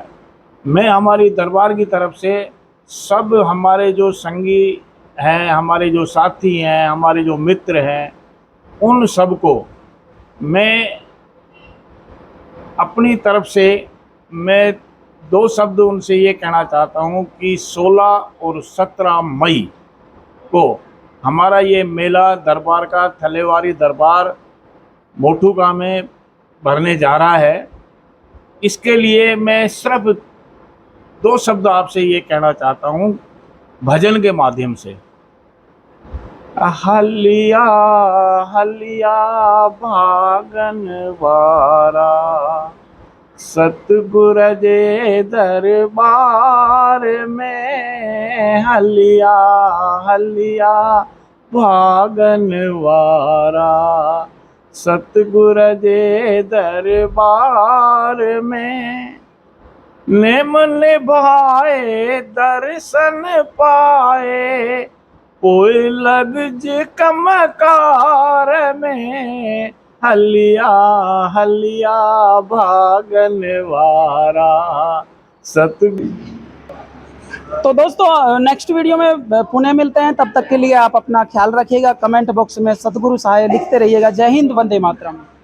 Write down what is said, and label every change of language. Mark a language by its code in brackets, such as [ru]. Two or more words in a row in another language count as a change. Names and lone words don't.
[hi] मैं हमारी दरबार की तरफ से सब हमारे जो संगी हैं, हमारे जो साथी हैं, हमारे जो मित्र हैं, उन सबको मैं अपनी तरफ से मैं 2 शब्द उनसे ये कहना चाहता हूँ कि 16 और 17 मई को हमारा ये मेला दरबार का, थलेवारी दरबार मोटूका में भरने जा रहा है। इसके लिए मैं सिर्फ 2 शब्द आपसे ये कहना चाहता हूँ भजन के माध्यम से। [sd] हलिया हलिया भागन वारा, सतगुर जे दरबार में हलिया हलिया भागन वारा। सतगुर जे दरबार में नेम निभाए दर्शन पाए, कोई लग जे कमकार में, हलिया हलिया भागन वारा। सतगुरु। [hi] तो दोस्तों [en] next video [hi] में पुणे मिलते हैं, तब तक के लिए आप अपना ख्याल रखिएगा। [en] comment box [hi] में सतगुरु सहाय लिखते रहिएगा। जय हिंद, वंदे मातरम।